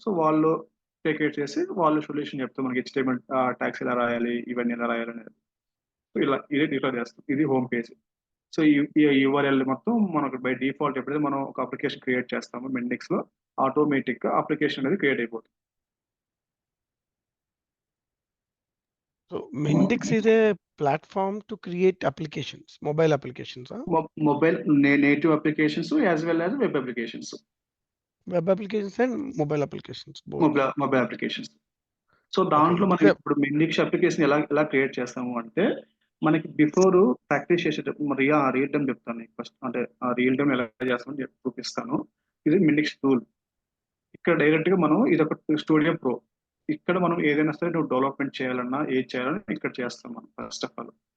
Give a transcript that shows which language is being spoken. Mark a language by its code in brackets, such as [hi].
[te] So వాళ్ళు టేకేట్ చేసి వాళ్ళు సొల్యూషన్ చెప్తారు మనకి HTML ట్యాగ్స్ ఎలా రాయాలి, ఇవన్నీ ఎలా రాయాలి అనేది. సో ఇట్లా చేస్తాం. ఇది హోమ్ పేజ్. సో ఈ URL మొత్తం మనకు బై డిఫాల్ట్ ఎప్పుడైతే మనం ఒక అప్లికేషన్ క్రియేట్ చేస్తామో మెండిక్స్ లో ఆటోమేటిక్ గా అప్లికేషన్ అనేది క్రియేట్ అయిపోతుంది. [en] So Mendix is a platform to create applications, mobile applications, huh? [te] Mobile native applications as well as web applications. [en] Web applications and mobile applications, both. [te] Mobile applications. So దాంట్లో మనం ఇప్పుడు మెండిక్స్ application ఎలా create చేస్తాము అంటే మనకి before practice చేసేటప్పుడు real time చెప్తాను నీకు ఫస్ట్. అంటే రియల్ టైం ఎలా చేస్తామని చూపిస్తాను. ఇది మెండిక్స్ టూల్. ఇక్కడ డైరెక్ట్ గా మనం ఇది ఒక స్టూడియో ప్రో. ఇక్కడ మనం ఏదైనా సరే నువ్వు డెవలప్మెంట్ చేయాలన్నా ఏది చేయాలన్నా ఇక్కడ చేస్తాం మనం ఫస్ట్ ఆఫ్ ఆల్.